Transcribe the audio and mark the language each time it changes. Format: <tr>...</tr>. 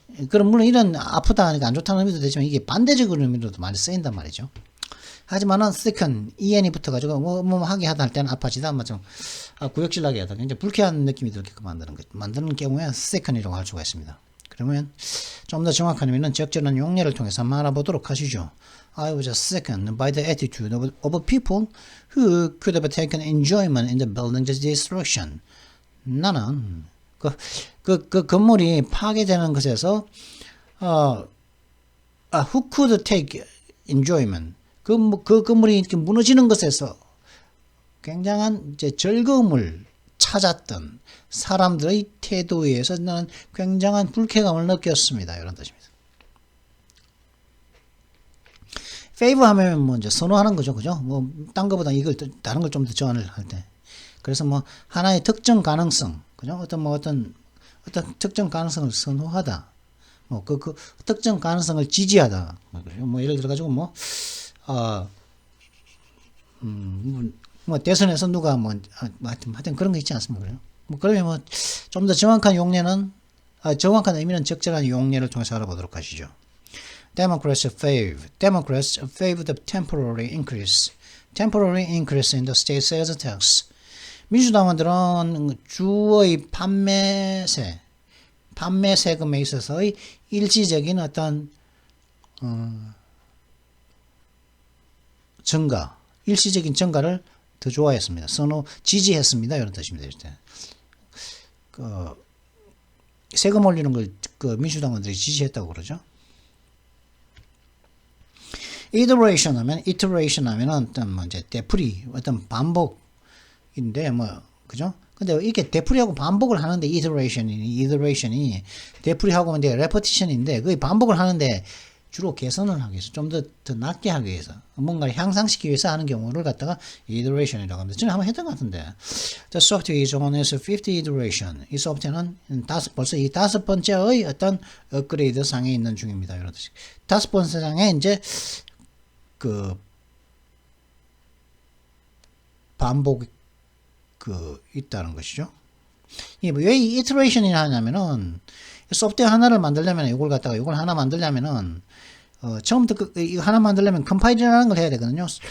<ko>그럼 물론 이런 아프다 하니까 안 좋다는 의미도 되지만 이게 반대적인 의미로도 많이 쓰인단 말이죠. 하지만은 sicken en이 붙어가지고 뭐 하게 하다 할 때는 아파지다, 뭐 좀 구역질 나게 하다, 굉장히 불쾌한 느낌이 들게끔 만드는 경우에 sickен이라고 할 수가 있습니다. 그러면 좀 더 정확한 의미는 적절한 용례를 통해서 한번 알아보도록 하시죠.</ko> <en>I was sickened by the attitude of people who could have taken enjoyment in the building's destruction.</en> <ko>나는 그 건물이 파괴되는 것에서</ko> <en>who could take enjoyment,</en> <ko>그 건물이 이렇게 무너지는 것에서 굉장한 이제 즐거움을 찾았던 사람들의 태도에 의해서 나는 굉장한 불쾌감을 느꼈습니다. 이런 뜻입니다. favor 하면 뭐 이제 선호하는 거죠. 그죠? 뭐, 딴 거보다 이걸 다른 걸 좀 더 좋아할 때. 그래서 뭐, 하나의 특정 가능성, 그죠? 어떤 특정 가능성을 선호하다. 뭐, 그 특정 가능성을 지지하다. 뭐, 예를 들어가지고 뭐, 대선에서 누가 하여튼 그런 거 있지 않습니까? 그래요? 뭐, 그러면 좀 더 정확한 용례는, 정확한 의미는 적절한 용례를 통해서 알아보도록 하시죠.</ko> <en>Democrats favor the temporary increase in the state sales tax.</en> <ko>민주당원들은 주의 판매 세금에 있어서의 일시적인 어떤 일시적인 증가를 더 좋아했습니다. 지지했습니다. 이런 뜻입니다. 세금 올리는 걸 민주당원들이 지지했다고 그러죠. iteration 하면은 어떤 뭐 이제 되풀이, 어떤 반복인데 뭐 그죠? 근데 이렇게 되풀이하고 반복을 하는데 iteration이 되풀이하고 이제 repetition인데 그 반복을 하는데 주로 개선을 하기 위해서 좀 더 낫게 하기 위해서 뭔가를 향상시키기 위해서 하는 경우를 갖다가 iteration이라고 합니다. 저는 한번 했던 것 같은데</ko> <en>the software is on its 50th iteration.</en> <ko>이 소프트웨어는 벌써 이 5번째의 어떤 업그레이드 상에 있는 중입니다. 이런 뜻이 5번째 상에 이제 반복 있다는 것이죠. 왜 이 iteration이라 하냐면은 소프트웨어 하나를 만들려면 이걸 하나 만들려면은 처음부터 이거 하나 만들려면 컴파일이라는 걸 해야 되거든요.</ko>